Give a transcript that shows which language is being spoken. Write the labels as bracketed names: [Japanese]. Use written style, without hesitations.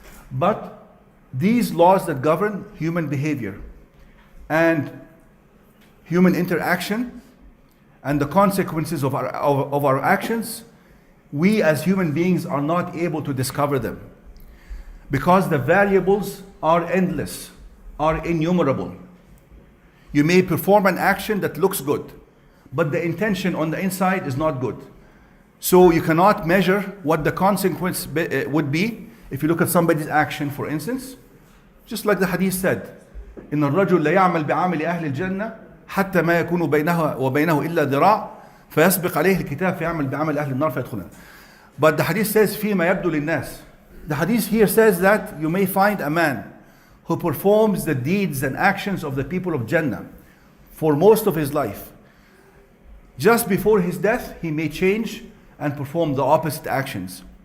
[English] But these laws that govern human behavior and human interaction and the consequences of our actions, we as human beings are not able to discover them because the variables are endless, are innumerable. You may perform an action that looks good, but the intention on the inside is not good. So you cannot measure what the consequence would be if you look at somebody's action, for instance. Just like the hadith said, [Arabic] إن الرجل لا يعمل بعمل أهل الجنة حتى ما يكون بينه وبينه إلا ذراع فيسبق عليه الكتاب فيعمل بعمل أهل النار فيدخلها. [English] But the hadith says [Arabic] فيما يبدو للناس. [English] The hadith here says that you may find a man who performs the deeds and actions of the people of Jannah for most of his life. Just before his death, he may change and perform the opposite actions.